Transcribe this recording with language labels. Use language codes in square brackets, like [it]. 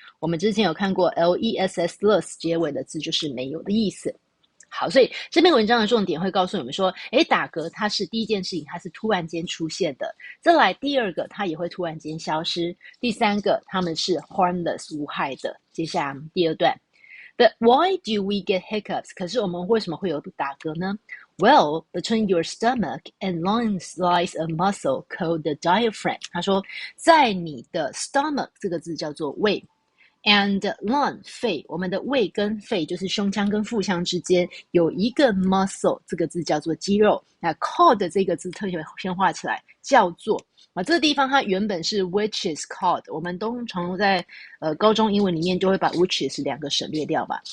[zh] 我们之前有看过 less 结尾的字就是没有的意思。好，所以这篇文章的重点会告诉你们说，打嗝它是第一件事情，它是突然间出现的。再来第二个，它也会突然间消失。第三个，它们是 harmless 无害的。接下来第二段 [en] ，But why do we get hiccups？ [zh] 可是我们为什么会有打嗝呢？ [en] Well, between your stomach and lungs lies a muscle called the diaphragm。 [zh] 他说，在你的 stomach 这个字叫做胃。 And lung 肺，我们的胃跟肺就是胸腔跟腹腔之间有一个 muscle， 这个字叫做肌肉。那 called 这个字特别先画起来，叫做这个地方它原本是 which is called， 我们通常在高中英文里面就会把 which is 两个省略掉吧。